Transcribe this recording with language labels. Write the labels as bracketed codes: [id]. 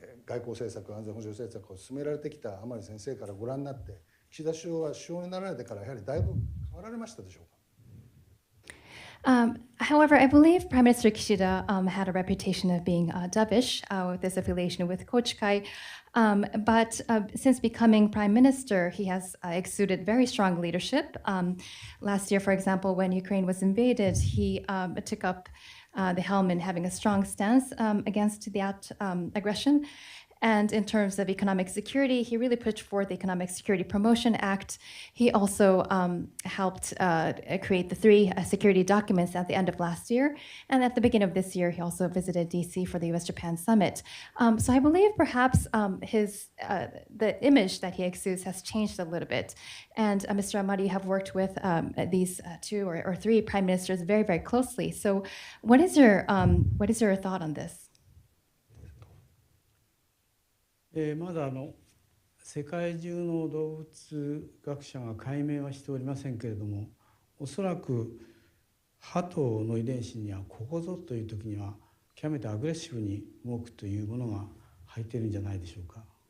[ja] 外交政策、安全保障政策を進められてきた甘利先生からご覧になって、岸田首相は首相になられてからやはりだいぶ変わられましたでしょうか。 [en] However, I believe Prime Minister Kishida had a reputation of being dovish with his affiliation with Kochikai. But since becoming Prime Minister, he has exuded very strong leadership. Last year, for example, when Ukraine was invaded, he took up the helm in having a strong stance against the aggression. And in terms of economic security, he really pushed forward the Economic Security Promotion Act. He also helped create the 3 security documents at the end of last year. And at the beginning of this year, he also visited DC for the US-Japan summit. So I believe perhaps the image that he exudes has changed a little bit. And Mr. Amari, you have worked with these 2 or 3 prime ministers very, very closely. So what is your thought on this? [ja] まだ世界中の動物学者が解明はしておりませんけれども、おそらく鳩の遺伝子にはここぞという時には極めてアグレッシブに動くというものが入っているんじゃないでしょうか。